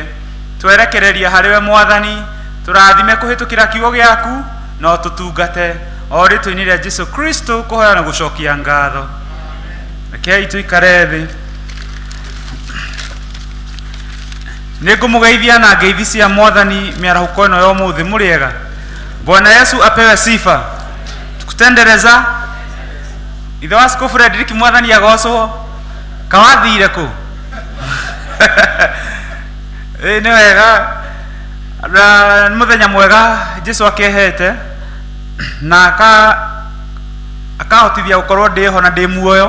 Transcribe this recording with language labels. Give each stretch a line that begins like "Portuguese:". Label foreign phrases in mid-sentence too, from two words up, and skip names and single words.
Kikuyu: Twerekereria harĩ we Mwathani, tũrathime kũhĩtũkĩra kiugo gĩaku no tũtungate o rĩtwa-inĩ rĩa Jesu Kristo kũhoya na gũcokia ngatho. Rekei tuikare thĩ. Nĩngũmũgeithia na ngeithi cia Mwathani mĩarahũko ĩno ya ũmũthĩ. Mũrĩega?
Swahili: Bwana Yesu apewe sifa.
Ganda: Tukutendereza.
Kikuyu: Ithe wa Askofu Frederick Mwathani agocwo. Kawathire kũ? Nĩ wega. Nĩ mũthenya mwega Jesu akĩhete na akahotithia gũkorwo ndĩho na ndĩ muoyo.